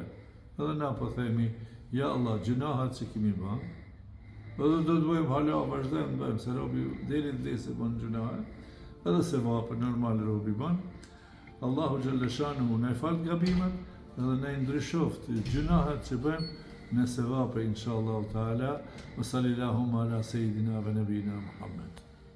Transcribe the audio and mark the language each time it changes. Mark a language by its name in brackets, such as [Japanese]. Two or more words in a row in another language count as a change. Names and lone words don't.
[Albanian] Edhe na po themi, ja Allah, gjunahat që kemi bën, edhe do të bëjmë hala, vazhdojmë bëjmë, se robi deri dhe se bën gjunahat, edhe sevape, normal robi bën. Allahu Gjellëshanu ne fal gabimet, edhe ne ndryshoft gjunahat që bëjmë, në sevape [Arabic] إن شاء الله تعالى. وصلى الله على سيدنا ونبينا محمد.